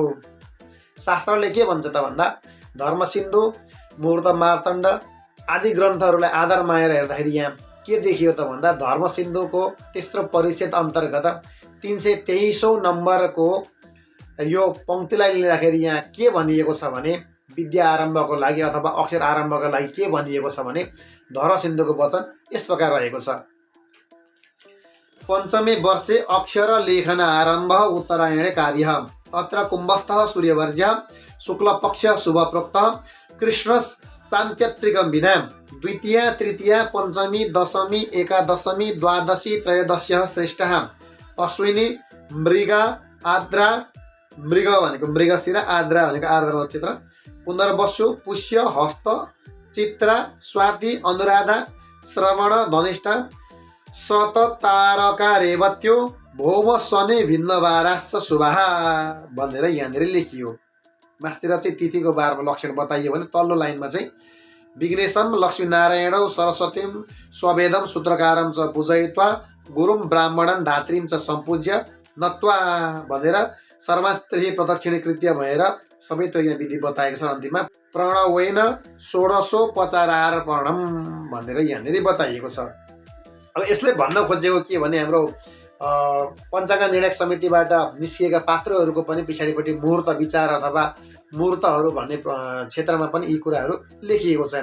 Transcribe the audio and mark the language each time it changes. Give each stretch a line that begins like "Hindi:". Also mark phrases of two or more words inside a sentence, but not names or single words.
Nepali: शास्त्रले के भन्छ त भन्दा धर्मसिन्धु, मुहूर्त मार्तण्ड आदि ग्रन्थहरूलाई आधार मानेर हेर्दाखेरि यहाँ के देखियो त भन्दा धर्मसिन्धुको तेस्रो परिच्छेद अन्तर्गत 323औं नम्बरको यो पङ्क्तिलाई लिँदाखेरि यहाँ के भनिएको छ भने विद्या आरम्भको लागि अथवा अक्षर आरम्भको लागि के भनिएको छ भने धर्मसिन्धुको वचन यस प्रकार रहेको छ।
Sanskrit: पञ्चमे वर्षे अक्षर लेखन आरम्भ उत्तरायणे कार्य अत्र कुम्भस्थः सूर्यवर्ज्य शुक्लपक्ष शुभप्रोक्त कृष्ण चान्त्यत्रिकं विना द्वितीया तृतीया पञ्चमी दशमी एकादशमी द्वादशी त्रयोदश्यः श्रेष्ठः अश्विनी मृगा आद्रा
Nepali: मृग भनेको मृगशिरा आद्रा भनेको आर्द्रा नक्षत्र
Sanskrit: पुनर्वसु पुष्य हस्त चित्रा स्वाति अनुराधा श्रवण धनिष्ठा शततारका रेवत्यो भौम शनि भिन्नबाराश्च शुभाः
Nepali: भनेर यहाँनिर लेखियो। मास्तिर चाहिँ तिथिको बारमा लक्षण बताइयो भने तल्लो लाइनमा चाहिँ
Sanskrit: विघ्नेशम लक्ष्मीनारायणौ सरस्वतीं स्ववेदम सूत्रकारं च पूजयित्वा गुरुं ब्राह्मणं धात्रीं च सम्पूज्य नत्वा
Nepali: भनेर
Sanskrit: सर्वास्त्री प्रदक्षिणीकृत्य
Nepali: भएर सबै त्यो यहाँ विधि बताएको छ। अन्तिममा
Sanskrit: प्रणवेन षोडशोपचारार्पणम्
Nepali: भनेर यहाँनिर बताइएको छ। अब यसले भन्न खोजेको के भने हाम्रो पञ्चाङ्ग निर्णय समितिबाट निस्किएका पात्रहरूको पनि पछाडिपट्टि मुहूर्त विचार अथवा मुहूर्तहरू भन्ने क्षेत्रमा पनि यी कुराहरू लेखिएको छ।